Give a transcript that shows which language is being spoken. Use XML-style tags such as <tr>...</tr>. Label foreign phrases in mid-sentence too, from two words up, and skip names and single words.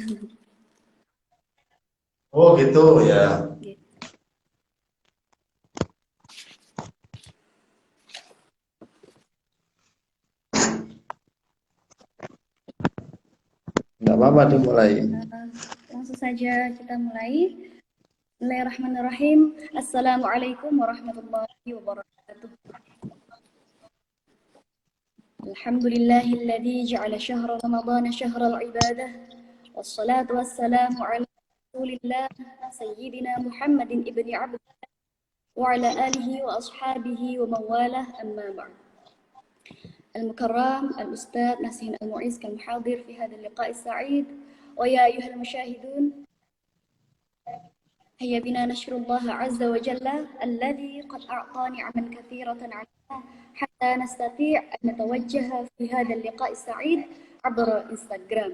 <id>Oh gitu ya. Ya. Nggak apa-apa dimulai. Langsung saja kita mulai.</id> <ar>بسم الله الرحمن الرحيم. السلام عليكم ورحمة الله وبركاته. الحمد لله الذي جعل شهر رمضان شهر العبادة. والصلاة والسلام على رسول الله سيدنا محمد ابن عبد الله وعلى آله وأصحابه وموالاه أما بعد. المكرم الأستاذ نسيم المعيز كالمحاضر في هذا اللقاء السعيد ويا أيها المشاهدون هيا بنا نشكر الله عز وجل الذي قد أعطى نعما كثيرة علينا حتى نستطيع أن نتوجه في هذا اللقاء السعيد عبر إنستغرام.</ar>